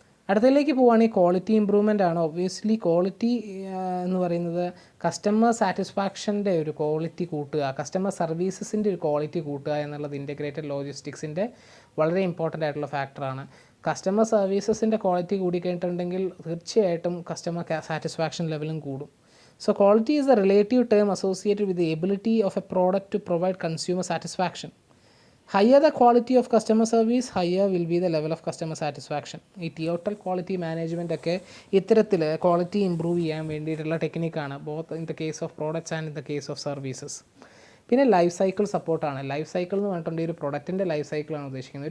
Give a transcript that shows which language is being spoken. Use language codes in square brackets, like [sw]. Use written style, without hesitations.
[ml] അടുത്തതിലേക്ക് പോവുകയാണെങ്കിൽ quality improvement ആണ്. ഒബ്വിയസ്ലി ക്വാളിറ്റി എന്ന് പറയുന്നത് കസ്റ്റമർ സാറ്റിസ്ഫാക്ഷൻ്റെ ഒരു ക്വാളിറ്റി കൂട്ടുക, കസ്റ്റമർ സർവീസസിൻ്റെ ഒരു ക്വാളിറ്റി കൂട്ടുക എന്നുള്ളത് ഇൻറ്റഗ്രേറ്റഡ് ലോജിസ്റ്റിക്സിൻ്റെ വളരെ ഇമ്പോർട്ടൻ്റ് ആയിട്ടുള്ള ഫാക്ടറാണ്. കസ്റ്റമർ സർവീസസിൻ്റെ ക്വാളിറ്റി കൂടിക്കഴിഞ്ഞിട്ടുണ്ടെങ്കിൽ തീർച്ചയായിട്ടും കസ്റ്റമർ സാറ്റിസ്ഫാക്ഷൻ ലെവലും കൂടും. [en] So quality is a relative term associated with the ability of a product to provide consumer satisfaction. Higher the quality of customer service, higher will be the level of customer satisfaction. [ml] ഈ total quality management ഒക്കെ ഇത്തരത്തിൽ quality improve ചെയ്യാൻ വേണ്ടിയിട്ടുള്ള ടെക്നിക്കാണ്, [en] Both in the case of products and in the case of services. [ml] പിന്നെ life cycle സപ്പോർട്ടാണ്. Life cycle എന്ന് പറഞ്ഞിട്ടുണ്ടെങ്കിൽ ഒരു പ്രൊഡക്റ്റിൻ്റെ ലൈഫ് സൈക്കിളാണ് ഉദ്ദേശിക്കുന്നത്.